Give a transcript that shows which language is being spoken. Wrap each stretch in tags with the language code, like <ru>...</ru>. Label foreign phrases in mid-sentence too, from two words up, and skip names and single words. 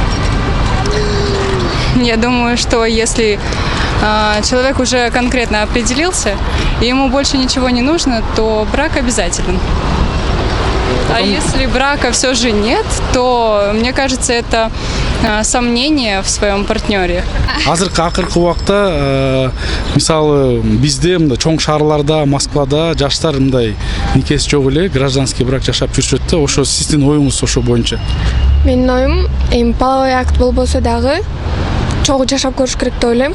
<ru>Я думаю, что если человек уже конкретно определился, и ему больше ничего не нужно, то брак обязателен. А если брака все же нет, то, мне кажется, это сомнение в своем партнере.</ru> <ky>Акыркы убакта мисалы бизде мындай чоң шаарларда, Москвада жаштар мындай никеси жок эле</ky> <ru>гражданский брак</ru> <ky>жашап жүрүшөт да. Ошо сиздин оюңуз ошо боюнча? Менин оюм</ky> <ru>половой акт</ru> <ky>болбосо дагы чогуу жашап көрүш керек деп ойлойм.</ky>